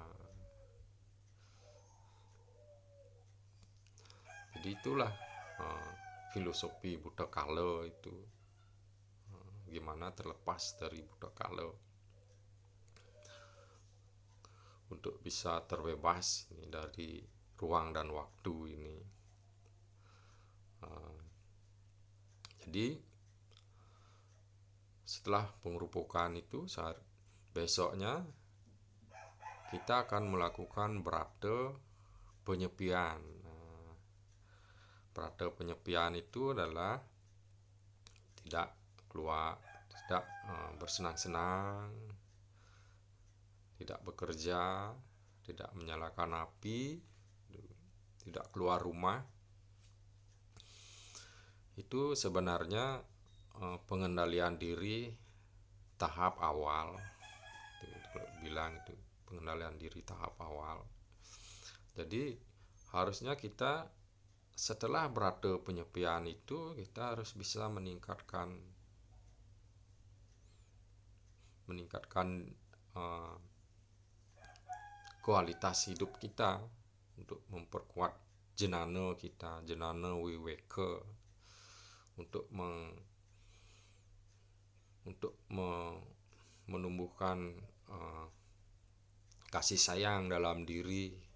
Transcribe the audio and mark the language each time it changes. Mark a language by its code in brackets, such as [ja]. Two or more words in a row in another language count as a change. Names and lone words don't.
[id] Jadi itulah filosofi buta kala itu, gimana terlepas dari buta kala untuk bisa terbebas dari ruang dan waktu ini. Jadi setelah pengerupukan itu, besoknya kita akan melakukan brata penyepian. Brata penyepian itu adalah tidak keluar, tidak bersenang-senang, tidak bekerja, tidak menyalakan api, tidak keluar rumah. Itu sebenarnya pengendalian diri tahap awal. Itu bilang itu pengendalian diri tahap awal. Jadi harusnya kita setelah brata penyepian itu, kita harus bisa meningkatkan kualitas hidup kita, untuk memperkuat jenana kita, jenana wiweke, untuk menumbuhkan kasih sayang dalam diri.